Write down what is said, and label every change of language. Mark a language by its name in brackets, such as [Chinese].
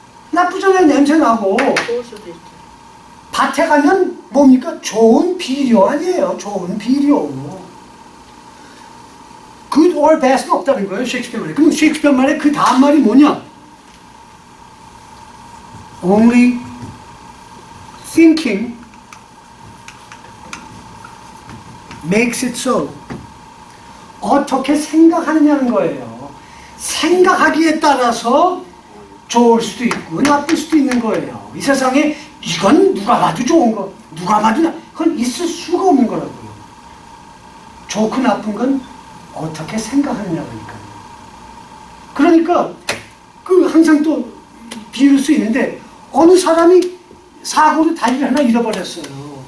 [Korean] 나쁘잖아요. 냄새 나고. 좋을 수도 있죠. 밭에 가면 뭡니까? 좋은 비료 아니에요. 좋은 비료. [English] good or bad [Korean] 는 없다는 거예요. 셰익스피어 말에. 그럼 셰익스피어 말에 그 다음 말이 뭐냐? [English] Only thinking makes it so. [Korean] 어떻게 생각하느냐는 거예요. 생각하기에 따라서 좋을 수도 있고 나쁠 수도 있는 거예요. 이 세상에 이건 누가 봐도 좋은 거, 누가 봐도 그건 있을 수가 없는 거라고요. 좋고 나쁜 건 어떻게 생각하느냐니까요. 그러니까 그 항상 또 비울 수 있는데 어느 사람이 사고로 다리를 하나 잃어버렸어요.